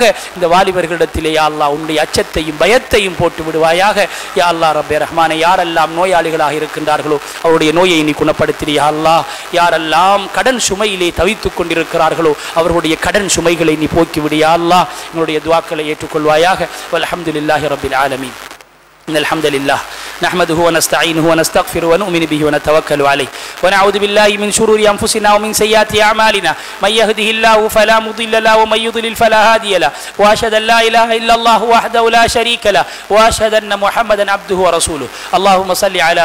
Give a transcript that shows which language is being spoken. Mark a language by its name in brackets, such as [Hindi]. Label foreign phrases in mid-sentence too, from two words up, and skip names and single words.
[Tamil] இந்த வாலிபர்களிடத்திலே [Arabic] يا الله [Tamil] உன்னுடைய அச்சத்தையும் பயத்தையும் போட்டு விடுவாயாக. [Arabic] يا الله [Tamil] ரப்பே ரஹ்மானே, யாரெல்லாம் நோயாளிகளாக இருக்கின்றார்களோ அவருடைய நோயை நீ குணப்படுத்தியா அல்லாஹ். யாரெல்லாம் கடன் சுமையிலே தவித்துக் கொண்டிருக்கிறார்களோ அவர்களுடைய கடன் சுமைகளை நீ போக்கி விடியா அல்லாஹ். என்னுடைய துஆக்களை ஏற்றுக்கொள்வாயாக. [Arabic] والحمد لله رب العالمين. إن الحمد لله نحمده ونستعينه ونستغفره ونؤمن به ونتوكل عليه ونعوذ بالله من شرور أنفسنا ومن سيئات أعمالنا من يهده الله فلا مضل له ومن يضلل فلا هادي له وأشهد أن لا إله إلا الله وحده لا شريك له وأشهد أن محمدا عبده ورسوله اللهم صل على